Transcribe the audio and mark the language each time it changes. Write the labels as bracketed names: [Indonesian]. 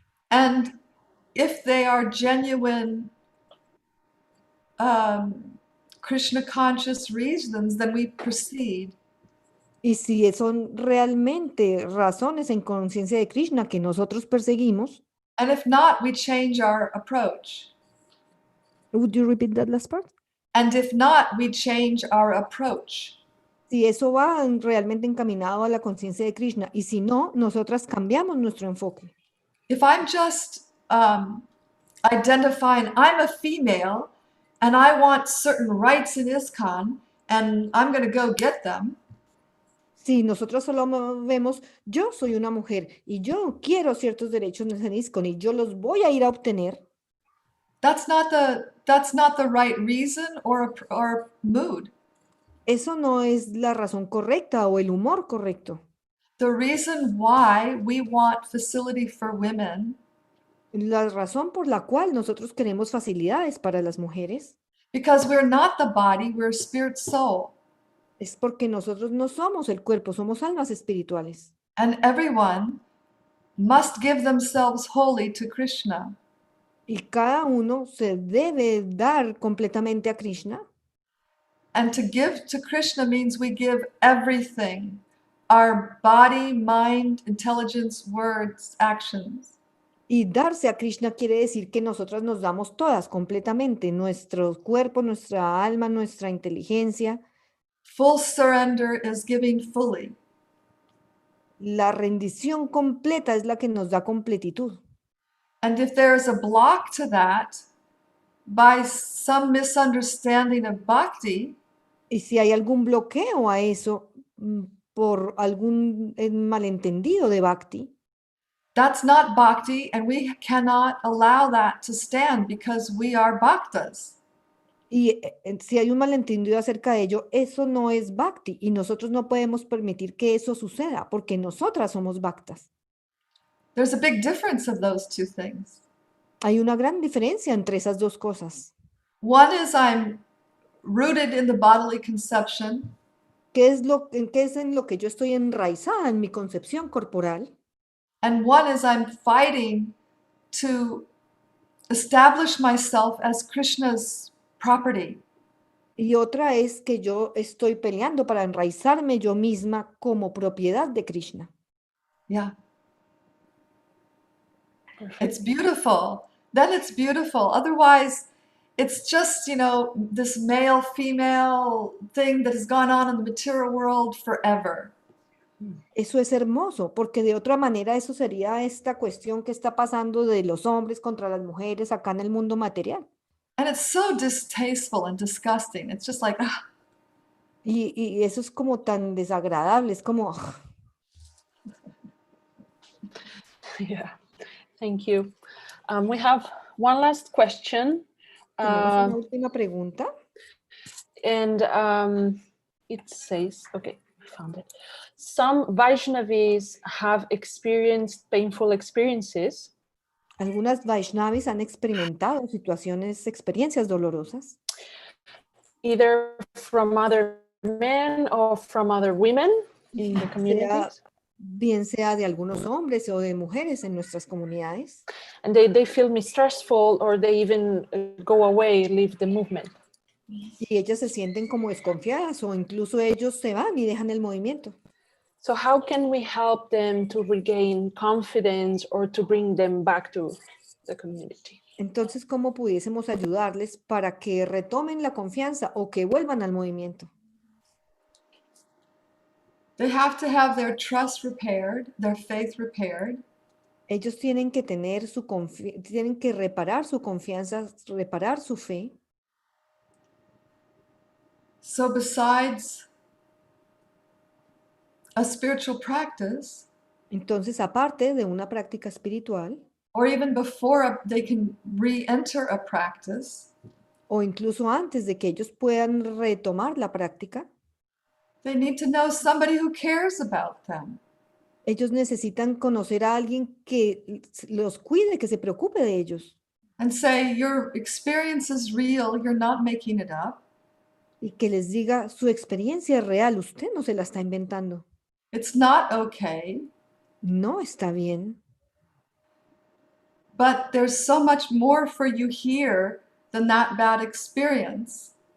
[English] And if they are genuine Krishna conscious reasons, then we proceed. [Spanish] Y si son realmente razones en conciencia de Krishna que nosotros perseguimos. [English] And if not, we change our approach. Would you repeat that last part? And if not, we change our approach. [Spanish] Si eso va realmente encaminado a la conciencia de Krishna, y si no, nosotras cambiamos nuestro enfoque. [English] If I'm just identifying I'm a female and I want certain rights in ISKCON and I'm going to go get them. [Spanish] Si nosotros solo vemos, yo soy una mujer y yo quiero ciertos derechos en ISKCON y yo los voy a ir a obtener. [English] That's not the right reason or mood. [Spanish] Eso no es la razón correcta o el humor correcto. [English] The reason why we want facility for women, [Spanish] la razón por la cual nosotros queremos facilidades para las mujeres, [English] because we're not the body, we're spirit soul. [Spanish] Es porque nosotros no somos el cuerpo, somos almas espirituales. [English] And everyone must give themselves wholly to Krishna. [Spanish] Y cada uno se debe dar completamente a Krishna. [English] And to give to Krishna means we give everything. Our body, mind, intelligence, words, actions. [Spanish] Y darse a Krishna quiere decir que nosotras nos damos todas completamente, nuestro cuerpo, nuestra alma, nuestra inteligencia. [English] Full surrender is giving fully. [Spanish] La rendición completa es la que nos da completitud. [English] And if there is a block to that, by some misunderstanding of bhakti, [Spanish] y si hay algún bloqueo a eso por algún malentendido de bhakti, [English] that's not bhakti, and we cannot allow that to stand because we are bhaktas. [Spanish] Y si hay un malentendido acerca de ello, eso no es bhakti y nosotros no podemos permitir que eso suceda porque nosotras somos bhaktas. [English] There's a big difference of those two things. [Spanish] Hay una gran diferencia entre esas dos cosas. [English] One is I'm rooted in the bodily conception. [Spanish] ¿Qué es en lo que yo estoy enraizada en mi concepción corporal? [English] And one is I'm fighting to establish myself as Krishna's property. [Spanish] Y otra es que yo estoy peleando para enraizarme yo misma como propiedad de Krishna. [English] Yeah. Perfect. It's beautiful. Then it's beautiful. Otherwise, it's just, this male-female thing that has gone on in the material world forever. [Spanish] Eso es hermoso, porque de otra manera eso sería esta cuestión que está pasando de los hombres contra las mujeres acá en el mundo material. [English] And it's so distasteful and disgusting. It's just like, [Spanish] Y eso es como tan desagradable, es como... [English] Yeah, thank you. We have one last question [Spanish] Tenemos una última pregunta. [English] And it says, okay, I found it. Some vaishnavis have experienced painful experiences. [Spanish] Algunas vaishnavis han experimentado experiencias dolorosas, [English] Either from other men or from other women in the communities. [Spanish] bien sea de algunos hombres o de mujeres en nuestras comunidades. [English] And they feel mistrustful, or they even go away, leave the movement. [Spanish] Y ellas se sienten como desconfiadas o incluso ellos se van y dejan el movimiento. [English] So how can we help them to regain confidence or to bring them back to the community? [Spanish] Entonces, ¿cómo pudiésemos ayudarles para que retomen la confianza o que vuelvan al movimiento? [English] They have to have their trust repaired, their faith repaired. [Spanish] Ellos tienen que tener tienen que reparar su confianza, reparar su fe. [English] So besides a spiritual practice, [Spanish] Entonces, aparte de una práctica espiritual, [English] or even before they can re-enter a practice, [Spanish] o incluso antes de que ellos puedan retomar la práctica, [English] they need to know somebody who cares about them. [Spanish] ellos necesitan conocer a alguien que los cuide, que se preocupe de ellos. [English] And say, your experience is real, you're not making it up. [Spanish] Y que les diga, su experiencia es real, usted no se la está inventando. [English] It's not okay, [Spanish] No está bien, [English] but there's so much more for you here than that bad experience.